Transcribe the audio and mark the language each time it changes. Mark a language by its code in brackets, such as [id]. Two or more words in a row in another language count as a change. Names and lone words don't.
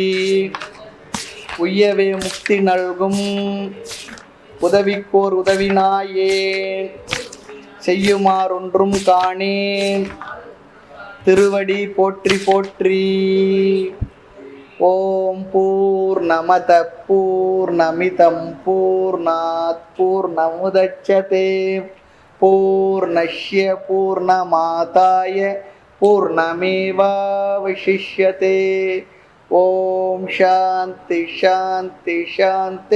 [ta] உய்யவே முக்தி நல்கும் உதவிக்கோர் உதவினாயே, செய்யுமாறொன்றும் காணேன் திருவடி போற்றி போற்றி. [sa] ॐ पूर्णमदः पूर्णमिदं पूर्णात् पूर्णमुदच्यते पूर्णस्य पूर्णमादाय पूर्णमेवावशिष्यते. ॐ शान्तिः शान्तिः शान्तिः.